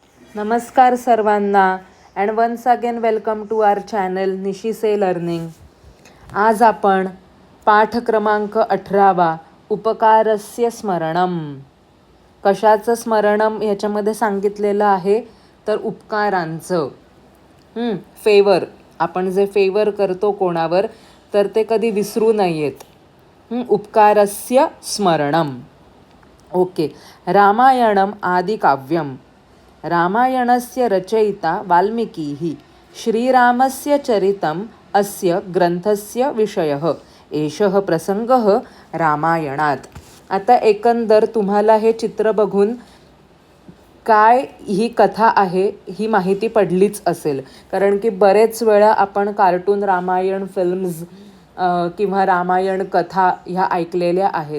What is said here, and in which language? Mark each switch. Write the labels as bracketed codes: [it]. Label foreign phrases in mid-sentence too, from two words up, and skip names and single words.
[mr] नमस्कार सर्वांना [en] and once again welcome to our channel निशिसे लर्निंग. [mr] आज आपण पाठ क्रमांक 18 उपकारस्य स्मरणम. कशाचं स्मरणम याच्यामध्ये सांगितलेलं आहे तर उपकारांचं. फेवर, आपण जे फेवर करतो कोणावर तर ते कधी विसरू नयेत. [sa] उपकारस्य स्मरणम. ओके. रामायणम आदिकाव्यम. रामायणस्य रचयिता वाल्मीकिः. श्रीरामस्य चरितम् अस्य ग्रंथस्य विषयः. एषः प्रसंगः रामायणात. [mr] आता एकंदर तुम्हाला हे चित्र बघून काय ही कथा आहे ही माहिती पडलीच असेल, कारण की बरेच वेळा आपण कार्टून रामायण फिल्म्स किंवा रामायण कथा ह्या ऐकलेल्या आहेत.